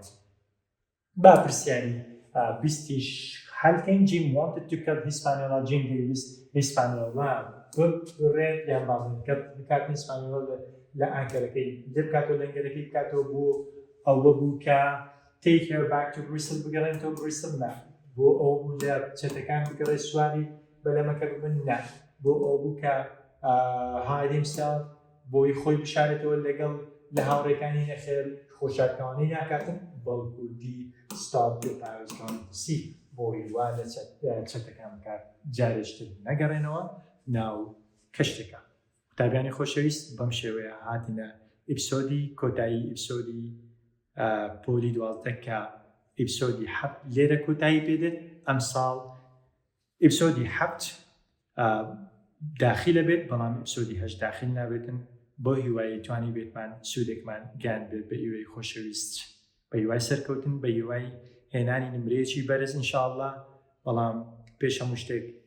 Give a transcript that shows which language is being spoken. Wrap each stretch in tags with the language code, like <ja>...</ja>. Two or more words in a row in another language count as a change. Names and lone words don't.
<ckb>با پرسیاری بیستیش هەلکەین</ckb> <en>Jim wanted to cut Hispaniola</en> <ckb>Jim Davis Hispaniola بڕێت یان باڵێن بکات Hispaniola لە ئانکەرەکەی دەبکاتەوە لەنگەرەکەی بکاتەوە بۆ ئەوە بوو کە</ckb> <en>take her back to Bristol</en> <ckb>بگەڕێنەوە Bristol نا بۆ ئەو بوو لە چەتەکان بگەڕێ سواری بەلەمەکە ببن نا بۆ ئەو بوو کە</ckb> <en>hide himself</en> <ckb>بۆی خۆی بشارێتەوە لەگەڵ لە هاوڕێکانی نەخێر خۆشارکەوانەی ناکاتن بەڵکو دی</ckb> <en>stop the Paris Sea</en> <ckb>بۆی وا لە چەتەکان بکات جارێشتر نەگەڕێنەوە ناو کەشتێکە. قوتابیانی خۆشەویست بەم شێوەیە هاتینە ئیپسۆدی کۆتایی ئیپسۆدی پۆلی 12 کە ئیپسۆدی 7 لێرە کۆتایی پێدێت ئەم ساڵ ئیپسۆدی 7 داخلە بێت بەڵام ئیپسۆدی 8 داخل نابێتن بۆ هیوایی توانی بێتمان سوودێکمان گیان بێت بە ئیوەی خۆشەویست بە هیوای سەرکەوتن بە هیوای هێنانی نمرەیەکی بەرز ئینشاءالله بەڵام پێش هەموو شتێک</ckb>